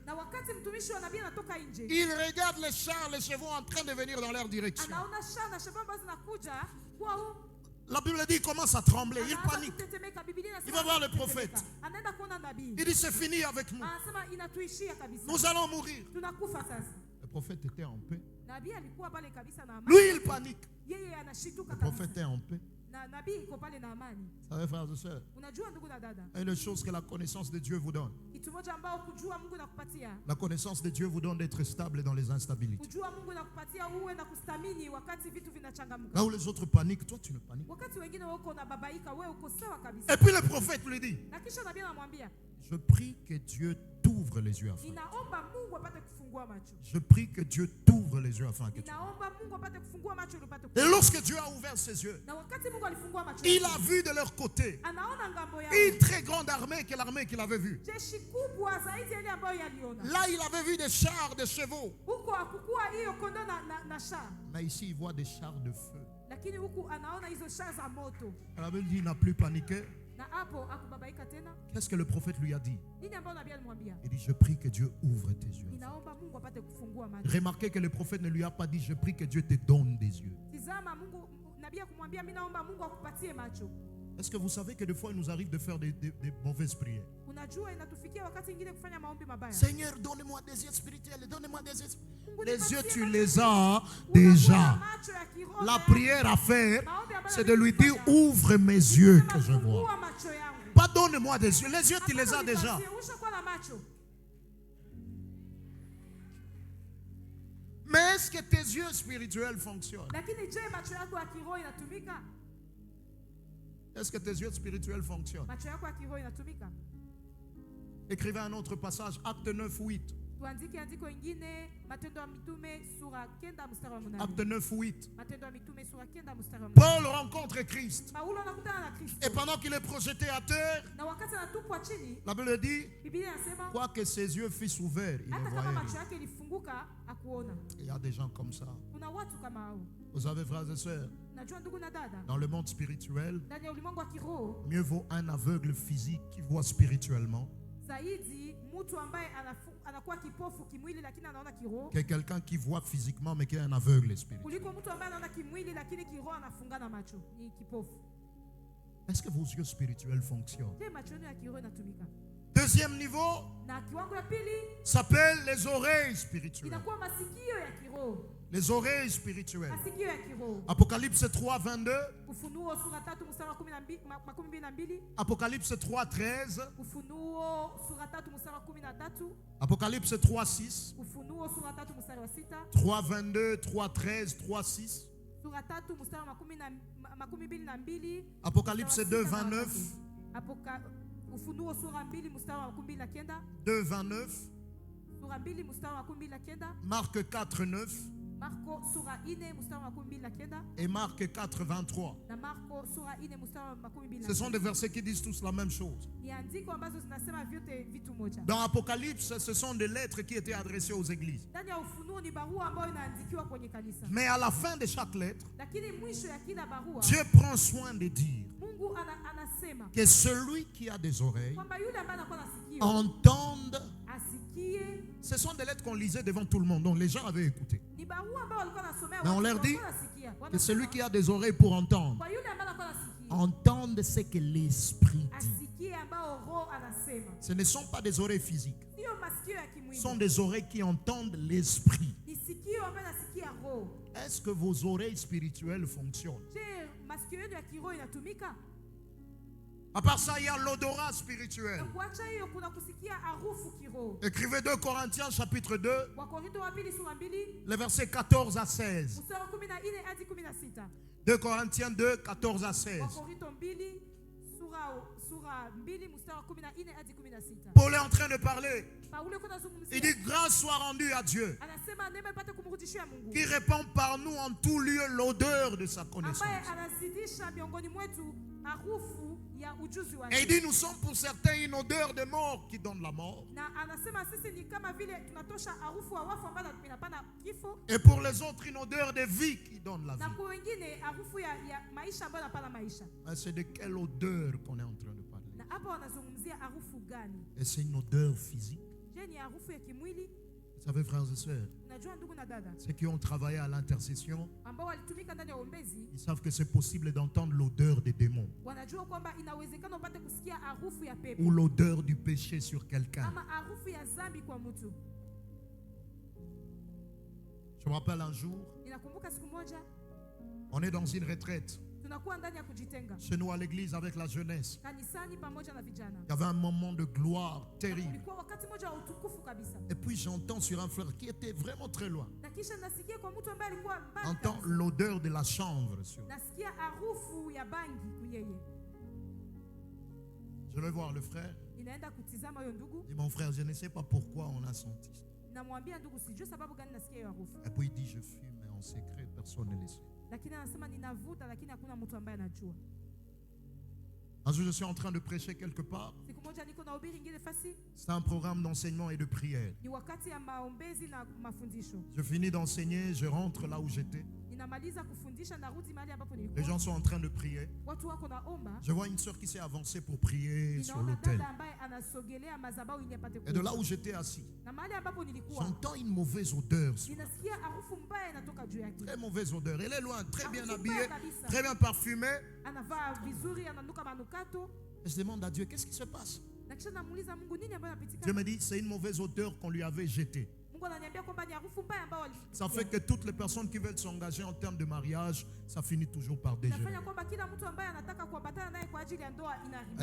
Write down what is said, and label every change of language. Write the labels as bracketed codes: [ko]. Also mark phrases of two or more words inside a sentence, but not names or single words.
[sw] Na wakati mtumishi wa nabii anatoka nje, [fr] Il regarde les chars, les chevaux en train de venir dans leur direction. [sw] anaona shana na shamba ambazo zinakuja kwa huu. [fr] La Bible dit, il commence à trembler, il [sw] Anaanza [fr] panique. [sw] kutetemeka. Biblia inasema [fr] Il va voir le [sw] kutetemeka. [fr] prophète. [sw] Anaenda kuona nabii. [fr] Il dit, c'est fini avec nous. [sw] Anasema inatuishia kabisa. [fr] Nous allons mourir. [sw] Tunakufa sasa. [fr] Le prophète était en paix. [sw] Nabii alikuwa pale kabisa na amani. [fr] Lui, il panique. [sw] Yeye anashituka [fr] Le [sw] kabisa. [fr] prophète est en paix. [sw] Na nabii iko pale na amani. [fr] Vous savez, frères et sœurs, [sw] Unajua ndugu na dada, [fr] une chose que la connaissance de Dieu vous donne. [sw] kitu moja ambao kujua Mungu nakupatia. [fr] La connaissance de Dieu vous donne d'être stable dans les instabilités. [sw] Kujua Mungu nakupatia uwe na kustamini wakati vitu vinachangamka. [fr] Là où les autres paniquent, toi tu ne paniques. [sw] Wakati wengine wako na babaika, wewe uko sawa kabisa. [fr] Et puis le prophète lui dit, [sw] Na kisha nabii anamwambia, [fr] je prie que Dieu t'ouvre les yeux afin. [sw] ninaomba Mungu apate kufungua macho. [fr] Je prie que Dieu t'ouvre les yeux afin que tu. [sw] Ninaomba Mungu apate kufungua macho ili upate [fr] Et [sw] kuona. [fr] lorsque Dieu a ouvert ses yeux, [sw] Na wakati Mungu alifungua macho, [fr] il a vu de leur côté [sw] anaona ngambo yao. [fr] une très grande armée que l'armée qu'il avait vue. [sw] Jeshi kubwa zaidi ya ile ambayo yaliona. [fr] Là, il avait vu des chars, des chevaux. [sw] Huko hakukua hiyo kondoo na shaa. [fr] Mais ici, il voit des chars de feu. [sw] Lakini huku anaona hizo shaa za moto. [fr] La Bible dit, il n'a plus paniqué. [sw] Na hapo akubabaika tena. [fr] Qu'est-ce que le prophète lui a dit? [sw] Nini ambayo nabii alimwambia? [fr] Il dit, je prie que Dieu ouvre tes yeux. [sw] Ninaomba Mungu apate kufungua macho. [fr] Remarquez que le prophète ne lui a pas dit, je prie que Dieu te donne des yeux. [sw] Tizama Mungu, nabii akumwambia mimi naomba Mungu akupatie macho. [fr] Est-ce que vous savez que des fois, il nous arrive de faire des mauvaises prières? [sw] Unajua inatufikia wakati mwingine kufanya maombi mabaya. [fr] Seigneur, donne-moi des yeux spirituels, donne-moi des yeux. [sw] Mungu [fr] Les [sw] nipatie [fr] yeux, tu [sw] macho. [fr] les as [sw] Unakuwa [fr] déjà. [sw] na macho ya kiroho [fr] La [sw] ya- [fr] prière à faire, [sw] maombi ambayo [fr] c'est de lui dire, [sw] nafanya. [fr] ouvre mes yeux [sw] Sema, [fr] que je vois. [sw] fungua macho yangu. [fr] Pas donne-moi des yeux. Les yeux, tu les as [sw] Hapana, [fr] déjà. [sw] nipatie, ushakuwa na macho. [fr] Mais est-ce que tes yeux spirituels fonctionnent? [sw] Lakini je, macho yako ya kiroho inatumika? [fr] Est-ce que tes yeux spirituels fonctionnent? [sw] Macho yako ya kiroho inatumika? [fr] Écrivez un autre passage, Acte 9, 8. [sw] Tuandike andiko ingine Matendo ya Mitume sura 9 mstari wa 8. [fr] Acte 9, 8. [sw] Matendo ya Mitume sura 9 mstari wa 8. [fr] Paul rencontre Christ. [sw] Paulo anakutana na Kristo. [fr] Et pendant qu'il est projeté à terre, [sw] Na wakati anatupwa chini, [fr] la Bible dit, [sw] Biblia inasema [fr] quoique ses yeux fussent ouverts, il ne [sw] hata kama [fr] voyait [sw] macho [fr] rien. [sw] yake ilifunguka akuona. [fr] Il y a des gens comme ça. [sw] Kuna watu kama hao. [fr] Vous savez, frères et sœurs, [sw] Najua ndugu na dada, [fr] dans le monde spirituel, [sw] ndani ya ulimwengu wa kiroho [fr] mieux vaut un aveugle physique qui voit spirituellement [sw] zaidi mtu ambaye anakuwa kipofu kimwili lakini anaona kiroho [fr] que quelqu'un qui voit physiquement mais qui est un aveugle spirituel. [sw] kuliko mtu ambaye anaona kimwili lakini kiroho anafungana macho, ni kipofu. [fr] Est-ce que vos yeux spirituels fonctionnent? [sw] Je, macho yenu ya kiroho inatumika? [fr] Deuxième niveau [sw] Na kiwango ya pili [fr] s'appelle les oreilles spirituelles. [sw] inakuwa masikio ya kiroho. [fr] Les oreilles spirituelles. [sw] Masikio ya kiroho. [fr] Apocalypse 3, 22. [sw] Ufunuo sura 3 mstari wa 12. [fr] Apocalypse 3, 13. [sw] Ufunuo sura 3 mstari wa 13. [fr] Apocalypse 3, 6. [sw] Ufunuo sura 3 mstari wa 6. [fr] 3, 22, 3, 13, 3, 6. [sw] Sura 3 mstari wa 12. [fr] Apocalypse 2, 29. [sw] Ufunuo sura 2 mstari wa 29. [fr] 2, 29. [sw] Sura 2 mstari wa 29. [fr] Marc 4, 9. [sw] Marko sura 4 mstari wa 29. [fr] Et Marc 4, 23. [sw] Na Marko sura 4 mstari wa 29. [fr] Ce sont des versets qui disent tous la même chose. [sw] Ni andiko ambazo zinasema vyote vitu moja. [fr] Dans Apocalypse, ce sont des lettres qui étaient adressées aux églises. [sw] Ndani ya Ufunuo ni barua ambayo inaandikiwa kwenye kanisa. [fr] Mais à la fin de chaque lettre, [sw] Lakini mwisho ya kila barua [fr] Dieu prend soin de dire [sw] Mungu anasema [fr] que celui qui a des oreilles [sw] kwamba yule ambaye anakuwa na sikio [fr] entende. [sw] asikie. [fr] Ce sont des lettres qu'on lisait devant tout le monde, donc les gens avaient écouté. [sw] Ni barua ambayo walikuwa nasomea [fr] Mais on [sw] watu, [fr] leur dit [sw] walikuwa nasikia. [fr] que celui qui a des oreilles pour entendre, [sw] Kwa yule ambaye anakuwa nasikia [fr] entende ce que l'Esprit dit. [sw] asikie ambao roho anasema. [fr] Ce ne sont pas des oreilles physiques, [sw] Sio masikio ya [fr] ce [sw] kimwili. [fr] sont des oreilles qui entendent l'Esprit. [sw] Ni sikio ambayo nasikia roho. [fr] Est-ce que vos oreilles spirituelles fonctionnent? [sw] Je, masikio yenu ya kiroho inatumika? [fr] À part ça, il y a l'odorat spirituel. [sw] Na kuacha hiyo kuna kusikia harufu kiroho. [fr] Écrivez 2 Corinthiens chapitre 2, [sw] Wakorintho wa 2 sura 2 [fr] les versets 14 à 16. [sw] mstari wa 14 hadi 16. [fr] 2 Corinthiens 2, 14 à 16. [sw] Wakorintho 2 sura 2 mstari wa 14 hadi 16. [fr] Paul est en train de parler. [sw] Paulo kuna zungumzia. [fr] Il dit grâce soit rendue à Dieu, [sw] Anasema neema ipate kumrudishia Mungu. [fr] qui répand par nous en tout lieu l'odeur de sa connaissance. [sw] Ambaye anazidisha miongoni mwetu harufu ya ujuzi [fr] Et [sw] wake. [fr] il dit nous sommes pour certains une odeur de mort qui donne la mort. [sw] Na anasema sisi ni kama vile tunatosha harufu wa wafu ambayo inapana kifo. [fr] Et pour les autres une odeur de vie qui donne la [sw] Na [fr] vie. [sw] kwa wengine harufu ya maisha ambayo inapana maisha. [fr] Mais c'est de quelle odeur qu'on est en train de parler? [sw] Na hapa wanazungumzia harufu gani? [fr] Et c'est une odeur physique. [sw] Je, ni harufu ya kimwili? [fr] Vous savez, frères et sœurs, [sw] Unajua ndugu na dada [fr] ceux qui ont travaillé à l'intercession, [sw] ambao walitumika ndani ya uombezi [fr] ils savent que c'est possible d'entendre l'odeur des démons [sw] wanajua kwamba inawezekana upate kusikia harufu ya pepo [fr] ou l'odeur du péché sur quelqu'un. [sw] ama harufu ya dhambi kwa mtu. [fr] Je me rappelle un jour, [sw] Ninakumbuka siku moja [fr] on est dans une retraite [sw] tunakuwa ndani ya kujitenga [fr] chez nous à l'église avec la jeunesse. [sw] kanisani pamoja na vijana. [fr] Il y avait un moment de gloire terrible. [sw] Ulikuwa wakati mmoja wa utukufu kabisa. [fr] Et puis j'entends sur un frère qui était vraiment très loin, [sw] Na kisha nasikia kwa mtu ambaye alikuwa mbali [fr] j'entends [sw] kabisa. [fr] l'odeur de la chanvre sur lui. [sw] Nasikia harufu ya bangi kuyeye. [fr] Je vais voir le frère. [sw] Ninaenda kutizama huyo ndugu. [fr] Il dit mon frère, je ne sais pas pourquoi on a senti ça. [sw] Namwambia ndugu, sijui sababu gani nasikia hiyo harufu. [fr] Et puis il dit je fume, mais en secret, personne ne le sait. [sw] Lakini anasema ninavuta lakini hakuna mtu ambaye anajua. [fr] Un jour, je suis en train de prêcher quelque part. [sw] Siku moja niko na ubiri ingine fasi. [fr] C'est un programme d'enseignement et de prière. [sw] Ni wakati ya maombezi na mafundisho. [fr] Je finis d'enseigner, je rentre là où j'étais. [sw] Ninamaliza kufundisha narudi mahali ambapo [fr] Les [sw] nilikuwa. [fr] gens sont en train de prier. [sw] Watu wako naomba. [fr] Je vois une sœur qui s'est avancée pour prier sur [sw] Ninaona [fr] l'autel. [sw] dada ambaye anasogelea madhabahu ili apate [fr] Et de là où j'étais assis, [sw] na mahali ambapo nilikuwa [fr] j'entends une mauvaise odeur. [sw] ninasikia harufu mbaya inatoka juu yake. [fr] Très mauvaise odeur. Elle est loin, très bien [sw] Harufu [fr] habillée, [sw] mbaya kabisa. [fr] très bien parfumée. [sw] Anavaa vizuri, ananuka manukato. [fr] Et je demande à Dieu, qu'est-ce qui se passe? [sw] Na kisha namuuliza Mungu nini ambayo inapitika. [fr] Dieu me dit, c'est une mauvaise odeur qu'on lui avait jetée. [sw] Mungu ananiambia kwamba ni harufu mbaya ambayo [fr] Ça fait que toutes les personnes qui veulent s'engager en termes de mariage, ça finit toujours par dégénérer. [sw] inafanya kwamba kila mtu ambaye anataka kuambatana naye kwa ajili ya ndoa inaharibika.